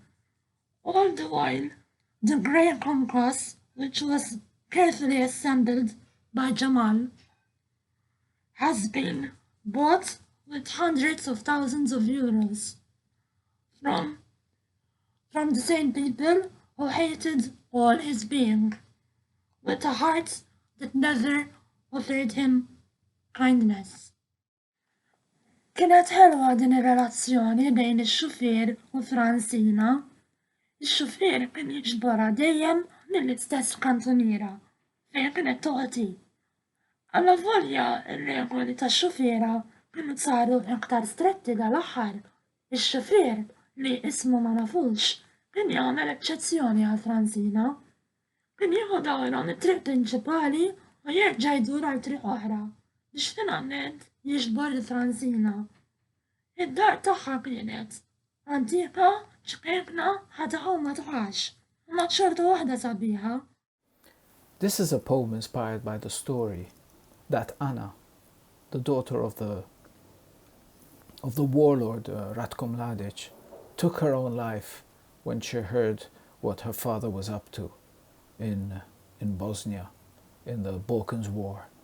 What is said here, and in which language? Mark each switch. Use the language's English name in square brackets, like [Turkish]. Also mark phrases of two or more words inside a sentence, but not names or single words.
[English] All the while, the grey compass, which was carefully assembled by Jamal, has been bought with hundreds of thousands of euros from the same people who hated all his being, with a heart that never offered him kindness. [Maltese] Kienet ħelwa din ir-relazzjoni bejn ix-xufier u Fransina. Ix-xufier kien jiġborha dejjem mill-istess kantuniera fejn kienet toqgħod. Alla volja r-regoli tax-xufiera kienu saru iktar stretti dal-aħħar. Ix-xufier li ismu ma nafux kien jagħmel eċċezzjoni għal Fransina. Kien jieħu dawrhom it-triq prinċipali u jerġa' jdur għal triq oħra biex finalment jiġbor il-Fransina. Id-dar tagħha kienet antika, ċkejkna, ħadha ma tħax, ma xorta waħda sabiħa. [English] This is a poem inspired by the story that Anna, the daughter of the warlord Ratko Mladic, took her own life when she heard what her father was up to in Bosnia, in the Balkans War.